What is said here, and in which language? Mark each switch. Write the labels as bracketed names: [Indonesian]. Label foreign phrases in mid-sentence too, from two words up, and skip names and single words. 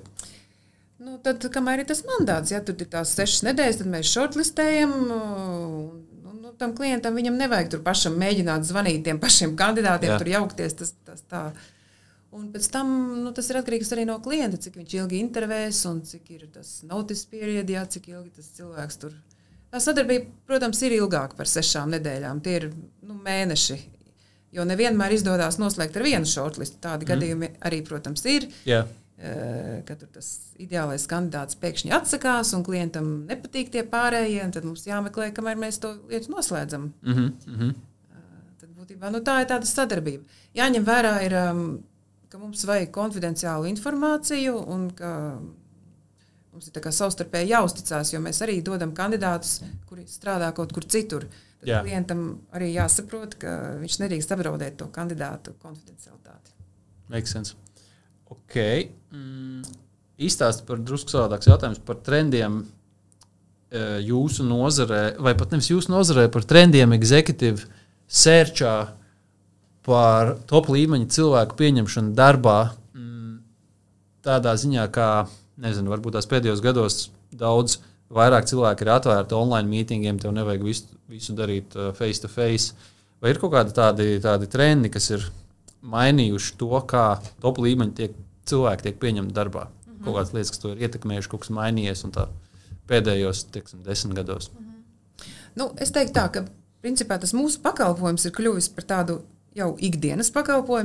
[Latvian] Tad, kamēr ir tas mandāts, ja tur ir tās 6 nedēļas, tad mēs shortlistējam. Tam klientam viņam nevajag tur pašam mēģināt zvanīt tiem pašiem kandidātiem, tur jaukties. Tas tā. Un pēc tam tas ir atkarīgs arī no klienta, cik viņš ilgi intervēs un cik ir tas [English] notice period, [Latvian] jā, cik ilgi tas cilvēks tur. Tā sadarbība, protams, ir ilgāka par 6 nedēļām. Tie ir mēneši, jo nevienmēr izdodas noslēgt ar vienu shortlistu. Tādi gadījumi arī, protams, ir. Jā. Kad tas ideālais kandidāts pēkšņi atsakās un klientam nepatīk tie pārējie, tad mums jāmeklē, kamēr mēs to lietu noslēdzam. Tad būtībā tā ir tāda sadarbība. Jāņem vērā ir, ka mums vajag konfidenciālu informāciju un ka mums ir tā kā savstarpēji jāuzticās, jo mēs arī dodam kandidātus, kuri strādā kaut kur citur. Tad klientam arī jāsaprot, ka viņš nedrīkst apdraudēt to kandidātu konfidencialitāti. [English] Makes sense. Ok. [Latvian] Izstāst par drusku savādāks jautājums par trendiem jūsu nozarē, vai pat nevis jūsu nozarē, par trendiem [English] executive searchā, [Latvian] par top līmeņa cilvēku pieņemšanu darbā. Tādā ziņā, kā, nezinu, varbūt tās pēdējos gados daudz vairāk cilvēki ir atvērti [English] online meetingiem, [Latvian] tev nevajag visu darīt [English] face to face. [Latvian] Vai ir kaut kādi tādi trendi, kas ir mainījuši to, kā top līmeņa cilvēki tiek pieņemti darbā? Kaut kādas lietas, kas to ir ietekmējuši, kaut kas mainījies un tā pēdējos, 10 gados. Es teiktu tā, ka principā tas mūsu pakalpojums ir kļuvis par tādu jau ikdienas pakalpojumu.